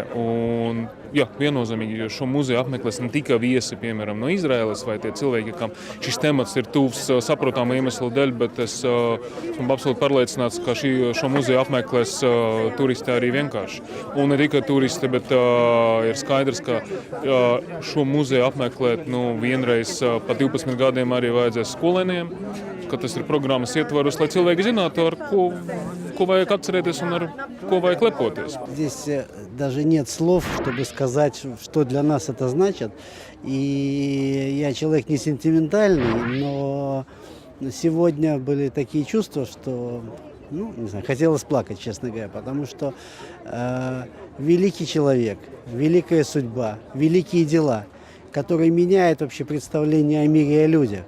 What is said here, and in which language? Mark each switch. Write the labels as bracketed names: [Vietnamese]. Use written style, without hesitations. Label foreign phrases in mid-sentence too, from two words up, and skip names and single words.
[Latvian] Un jā, viennozīmīgi šo muzeju apmeklēs ne tikai viesi, piemēram, no Izraēlas vai tie cilvēki, kam šis temats ir tuvs saprotāmu iemeslu dēļ, bet es esmu absolūti pārliecināts, ka šo muzeju apmeklēs turisti arī vienkārši. Un ne tikai turisti, bet ir skaidrs, ka šo muzeju apmeklēt vienreiz pa 12 gadiem arī vajadzēs skolēniem, ka tas ir programmas ietvaros, lai cilvēki zinātu, ar ko vajag atcerēties un ar ko vajag lepoties. [Russian] Здесь даже нет слов, чтобы сказать, что для нас это значит. И я человек не сентиментальный, но сегодня были такие чувства, что, не знаю, хотелось плакать, честно говоря, потому что великий человек, великая судьба, великие дела, которые меняют вообще представление о мире и о людях.